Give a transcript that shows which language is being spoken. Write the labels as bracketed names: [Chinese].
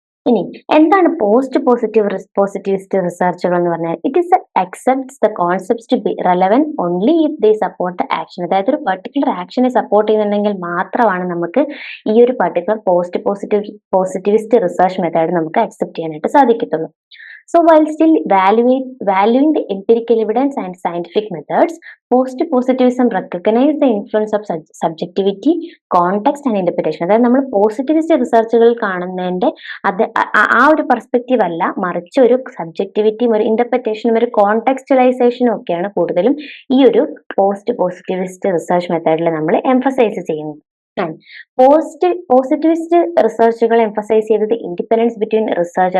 [Malayalam] ഇനി എന്താണ് പോസിറ്റിവിസ്റ്റ് റിസർച്ചുകൾ എന്ന് പറഞ്ഞാൽ? [English] It is accepts the concepts to be relevant only if they support the action. [Malayalam] അതായത് ഒരു പർട്ടിക്കുലർ ആക്ഷനെ സപ്പോർട്ട് ചെയ്യുന്നുണ്ടെങ്കിൽ മാത്രമാണ് നമുക്ക് ഈ ഒരു പർട്ടിക്കുലർ പോസിറ്റിവിസ്റ്റ് റിസർച്ച് മെത്തേഡ് നമുക്ക് അക്സെപ്റ്റ് ചെയ്യാനായിട്ട് സാധിക്കത്തുള്ളൂ. [English] So while still valuing the empirical evidence and scientific methods, post-positivism recognize the influence of subjectivity, context and interpretation. [Malayalam] അതായത് നമ്മൾ പോസിറ്റിവിസ്റ്റ് റിസർച്ചുകൾ കാണുന്നതിന്റെ അത് ആ ഒരു പെർസ്പെക്റ്റീവ് അല്ല, മറിച്ച് ഒരു സബ്ജക്ടിവിറ്റിയും ഒരു ഇന്റർപ്രിറ്റേഷനും ഒരു കോണ്ടെക്സ്റ്റലൈസേഷനും ഒക്കെയാണ് കൂടുതലും ഈ ഒരു പോസിറ്റിവിസ്റ്റ് റിസർച്ച് മെത്തേഡിൽ നമ്മൾ എംഫസൈസ് ചെയ്യുന്നത്. പോസിറ്റിവിസ്റ്റ് റിസർച്ചുകൾ എംഫസൈസ് ചെയ്തത് [English] Independence between research.